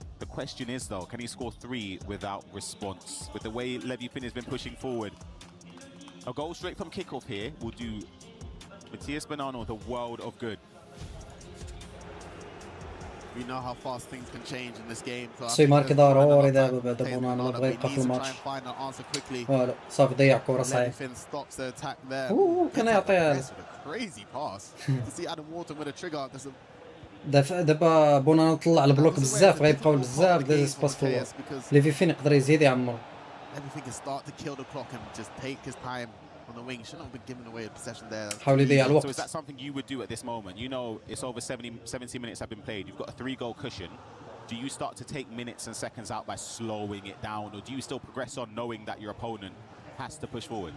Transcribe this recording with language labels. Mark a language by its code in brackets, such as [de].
[en] The question is though, can he score 3 without response? With the way Levi Finn has been pushing forward. A goal straight from kickoff here will do Matías Bonanno the world of good. We know how fast things can change in this game. [ar] سي مارك ضروري دابا بعد بونانو بغى يبقى في الماتش. فوالا صافي ضيع كرة صحيح. كان يعطيها. دابا بونانو طلع البلوك بزاف غيبقاو بزاف ديال السباس فوق. ليفي فين يقدر يزيد يعمر. [en] On the wing, shouldn't have been giving away a possession there. So is that something you would do at this moment? You know it's over 70 minutes have been played. You've got a 3-goal cushion. Do you start to take minutes and seconds out by slowing it down, or do you still progress on knowing that your opponent has to push forward?